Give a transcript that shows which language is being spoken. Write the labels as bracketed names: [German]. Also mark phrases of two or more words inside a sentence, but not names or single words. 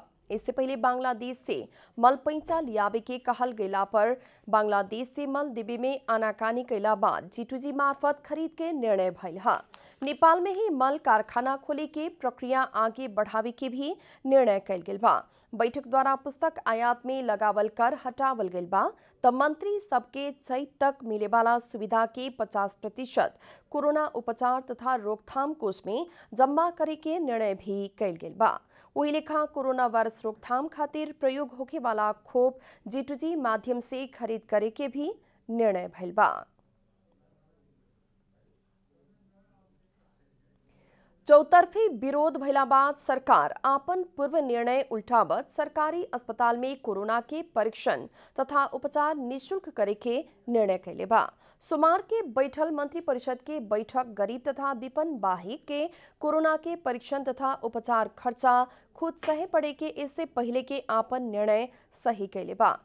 [Bhojpuri] इससे पहले बांग्लादेश से मल पैंचा लियावे के कहल गैला पर बांग्लादेश से मल देवे में आनाकानी कैला बाद G2G मार्फत खरीद के निर्णय भइल है। नेपाल में ही मल कारखाना खोले के प्रक्रिया आगे बढ़ावे के भी निर्णय कैल गेल बा। बैठक द्वारा पुस्तक आयात में लगावल कर हटावल गेल बा। तब मंत्री सबके चैत तक मिले वाला सुविधा के 50% कोरोना उपचार तथा रोकथाम कोष में जमा करे के निर्णय भी कैल गेल बा। वही लेखा कोरोना वायरस रोकथाम खातिर प्रयोग होखे वाला खोप G2G माध्यम से खरीद करे के भी निर्णय भइल बा। चौतरफी विरोध भइला बाद सरकार आपन पूर्व निर्णय उल्टावत सरकारी अस्पताल में कोरोना के परीक्षण तथा उपचार निःशुल्क करे के निर्णय कैले बा। सोमवार के बैठल मंत्रिपरिषद के बैठक गरीब तथा विपन्न बाहिक के कोरोना के परीक्षण तथा उपचार खर्चा खुद सहे पड़े के इससे पहले के आपन निर्णय सही कैले बा।